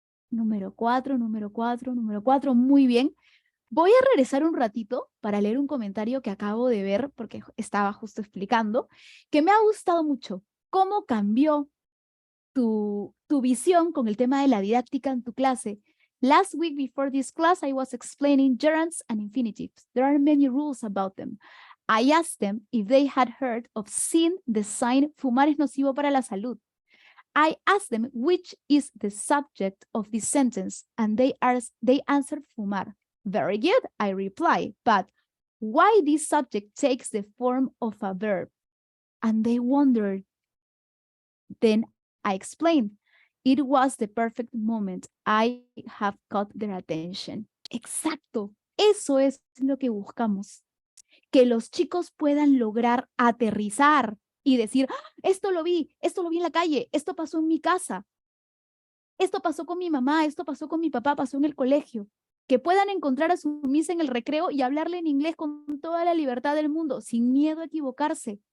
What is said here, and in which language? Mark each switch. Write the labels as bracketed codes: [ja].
[es] Número 4, número 4, número 4. Muy bien. Voy a regresar un ratito para leer un comentario que acabo de ver, porque estaba justo explicando, que me ha gustado mucho. ¿Cómo cambió tu visión con el tema de la didáctica en tu clase? [en] Last week before this class, I was explaining gerunds and infinitives. There are many rules about them. I asked them if they had heard of seeing the sign [es] fumar es nocivo para la salud. [en] I asked them which is the subject of this sentence, and they answered fumar. Very good, I reply, but why this subject takes the form of a verb? And they wondered. Then I explained, it was the perfect moment. I have caught their attention. [es] Exacto, eso es lo que buscamos. Que los chicos puedan lograr aterrizar y decir, esto lo vi en la calle, esto pasó en mi casa, esto pasó con mi mamá, esto pasó con mi papá, pasó en el colegio. Que puedan encontrar a su Miss en el recreo y hablarle en inglés con toda la libertad del mundo, sin miedo a equivocarse.